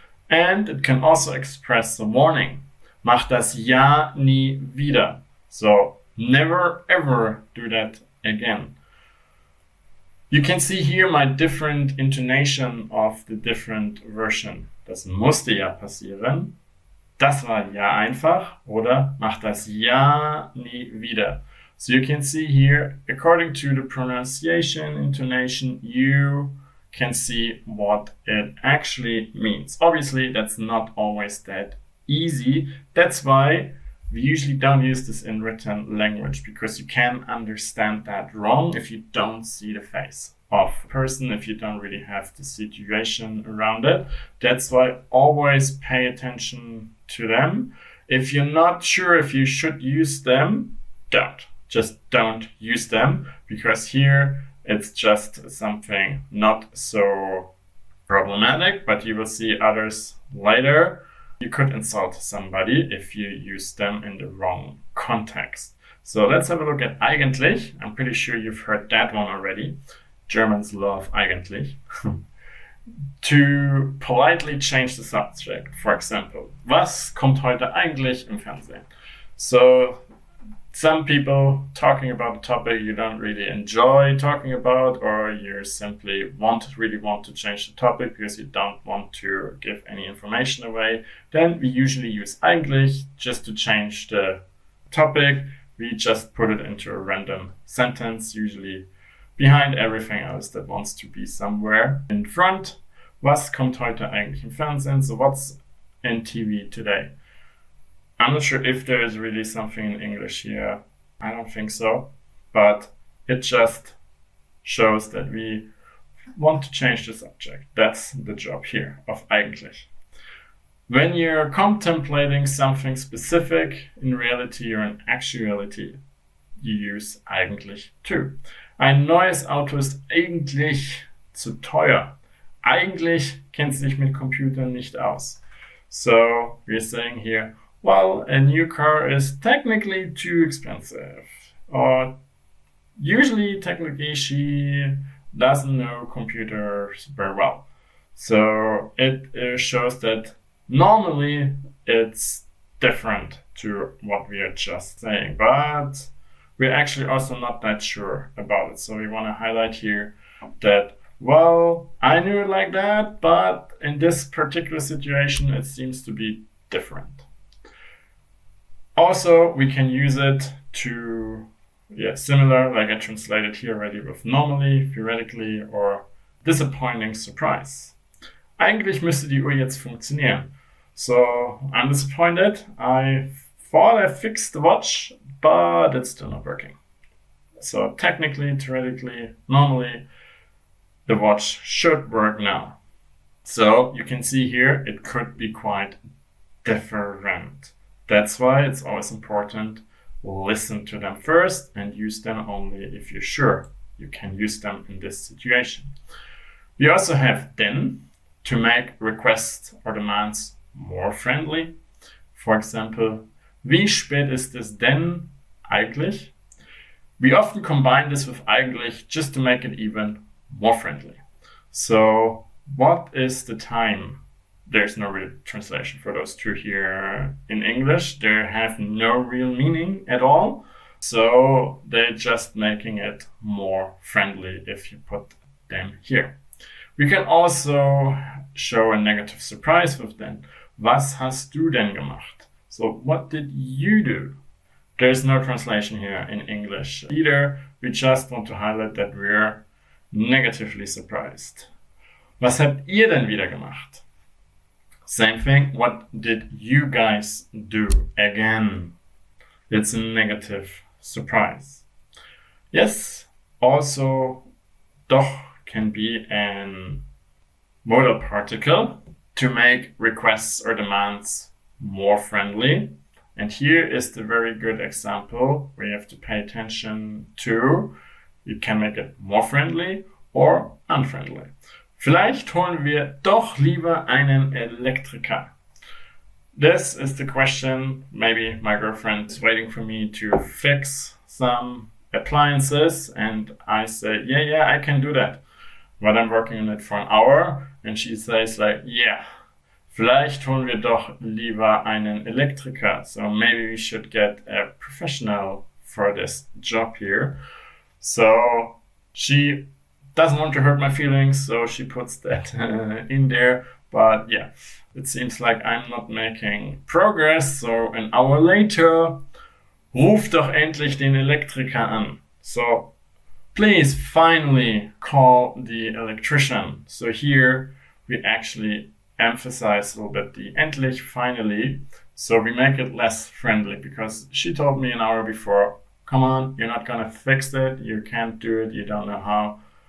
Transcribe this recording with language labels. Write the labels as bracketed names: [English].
[English] And it can also express the warning. [German] Mach das ja nie wieder. [English] So never ever do that again. You can see here my different intonation of the different version. [German] Das musste ja passieren. Das war ja einfach. Oder mach das ja nie wieder. [English] So you can see here, according to the pronunciation, intonation, you can see what it actually means. Obviously, that's not always that easy. That's why we usually don't use this in written language, because you can understand that wrong if you don't see the face of a person, if you don't really have the situation around it. That's why always pay attention to them. If you're not sure if you should use them, don't. Just don't use them, because here it's just something not so problematic, but you will see others later. You could insult somebody if you use them in the wrong context. So let's have a look at eigentlich. I'm pretty sure you've heard that one already. Germans love eigentlich. To politely change the subject, for example, [German] was kommt heute eigentlich im Fernsehen? [English] So some people talking about a topic you don't really enjoy talking about, or you simply really want to change the topic because you don't want to give any information away, then we usually use eigentlich just to change the topic. We just put it into a random sentence, usually behind everything else that wants to be somewhere in front. [German] Was kommt heute eigentlich im Fernsehen? [English] So what's in TV today? I'm not sure if there is really something in English here. I don't think so. But it just shows that we want to change the subject. That's the job here of eigentlich. When you're contemplating something specific in reality or in actuality, you use eigentlich too. [German] Ein neues Auto ist eigentlich zu teuer. Eigentlich kennt sich mit Computern nicht aus. [English] So we're saying here, well, a new car is technically too expensive. Or usually, technically, she doesn't know computers very well. So it shows that normally it's different to what we are just saying, but we're actually also not that sure about it. So we want to highlight here that, well, I knew it like that, but in this particular situation, it seems to be different. Also, we can use it to, similar, like I translated here already with normally, theoretically, or disappointing surprise. [German] Eigentlich müsste die Uhr jetzt funktionieren. [English] So, I'm disappointed. I thought I fixed the watch, but it's still not working. So, technically, theoretically, normally, the watch should work now. So, you can see here, it could be quite different. That's why it's always important, listen to them first and use them only if you're sure you can use them in this situation. We also have denn to make requests or demands more friendly. For example, [German] wie spät ist es denn eigentlich? [English] We often combine this with eigentlich just to make it even more friendly. So, what is the time? There's no real translation for those two here in English. They have no real meaning at all. So they're just making it more friendly if you put them here. We can also show a negative surprise with denn. [German] Was hast du denn gemacht? [English] So what did you do? There's no translation here in English either. We just want to highlight that we're negatively surprised. [German] Was habt ihr denn wieder gemacht? [English] Same thing. What did you guys do? Again, it's a negative surprise. Yes, also Doch can be an modal particle to make requests or demands more friendly. And here is the very good example where you have to pay attention to. You can make it more friendly or unfriendly. [German] Vielleicht holen wir doch lieber einen Elektriker. [English] This is the question. Maybe my girlfriend is waiting for me to fix some appliances and I say, yeah, I can do that. But I'm working on it for an hour and she says like, yeah, [German] vielleicht holen wir doch lieber einen Elektriker. [English] So maybe we should get a professional for this job here. So she doesn't want to hurt my feelings, so she puts that in there. But yeah, it seems like I'm not making progress. So an hour later, [German] ruf doch endlich den Elektriker an. [English] So please finally call the electrician. So here we actually emphasize a little bit the endlich, finally. So we make it less friendly because she told me an hour before, come on, you're not gonna fix it, you can't do it, you don't know how.